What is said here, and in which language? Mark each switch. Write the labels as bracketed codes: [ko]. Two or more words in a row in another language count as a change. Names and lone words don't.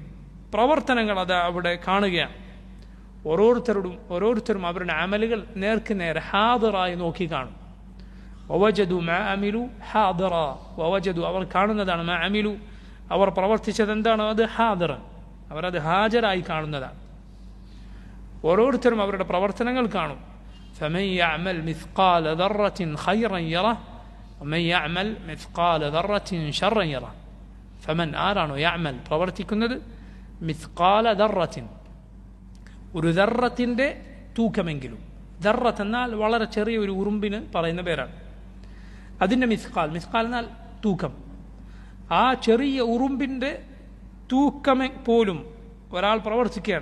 [ml] പ്രവർത്തനങ്ങൾ അത് അവിടെ കാണുകയാണ്. ഓരോരുത്തരും അവരുടെ അമലുകൾ നേർക്ക് നേരെ ഹാദിറായി നോക്കി കാണും. [ar] ووجدوا ما عملوا حاضرا, [ml] വവജദു അവർ കാണുന്നതാണ്, [ar] ما عملوا [ml] അവർ പ്രവർത്തിച്ചത് എന്താണോ അത് ഹാദിറൻ, അവരത് ഹാജരായി കാണുന്നതാണ്. ഓരോരുത്തരും അവരുടെ പ്രവർത്തനങ്ങൾ കാണും. [ar] فمن يعمل مثقال ذرة خيرا يره ومن يعمل مثقال ذرة شرا يره. [ml] فمن ആരാണോ യഅമൽ പ്രവർത്തിക്കുന്നത് [ar] مثقال ذرة [ml] ഒരു ദർറത്തിൻ്റെ തൂക്കമെങ്കിലും, ദർറത്ത് എന്നാൽ വളരെ ചെറിയ ഒരു ഉറുമ്പിന് പറയുന്ന പേരാണ്. അതിൻ്റെ മിസ്ഖാൽ എന്നാൽ തൂക്കം. ആ ചെറിയ ഉറുമ്പിൻ്റെ തൂക്കം പോലും ഒരാൾ പ്രവർത്തിക്കുകയാണ്.